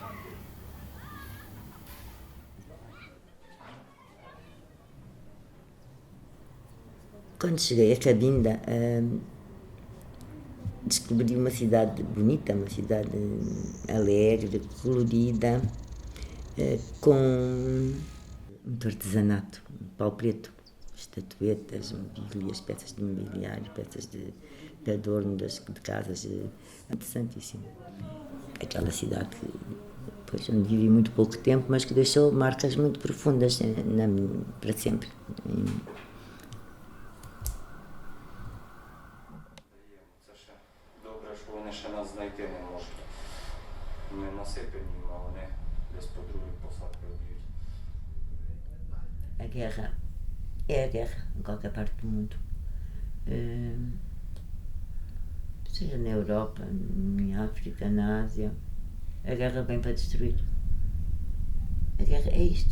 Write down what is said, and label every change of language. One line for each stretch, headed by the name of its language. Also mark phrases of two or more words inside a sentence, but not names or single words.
Portuguese: Quando cheguei a Cabinda, descobri uma cidade bonita, uma cidade alegre, colorida, com muito artesanato, pau preto, estatuetas, mobílias, peças de mobiliário, peças de adorno de casas, interessantíssimo. Aquela cidade que, onde vivi muito pouco tempo, mas que deixou marcas muito profundas para sempre.
Ukrainian: Ще нас знайти не можуть. Ми насипані, але вони десь по другій посадці б'ють.
Portuguese: A guerra é a guerra em qualquer parte do mundo. Seja na Europa, em África, na Ásia, a guerra vem para destruir. A guerra é isto.